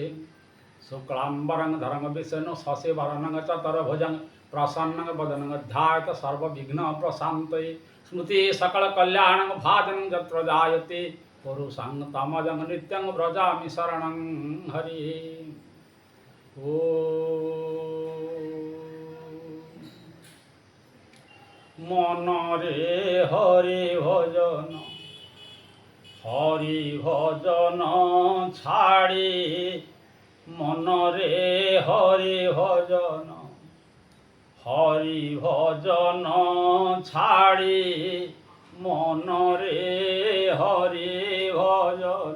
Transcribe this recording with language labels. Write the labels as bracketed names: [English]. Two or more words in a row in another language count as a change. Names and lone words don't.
[Sanskrit] शुक्लाम्बरं धरं विष्णु शशिवर्णं चतुर्भुजं प्रसन्नं वदनं ध्यायेत् सर्वविघ्नोपशान्तये। स्मृति सकलकल्याणं भाजनं यत्र जायते पुरुषं तमजं नित्यं व्रजामि शरणं हरिः। [Odia] ଓଁ ମନରେ ହରି ଭଜନ ଛାଡ଼ି ମନରେ ହରି ଭଜନ ଛାଡ଼ି ମନରେ ହରି ଭଜନ।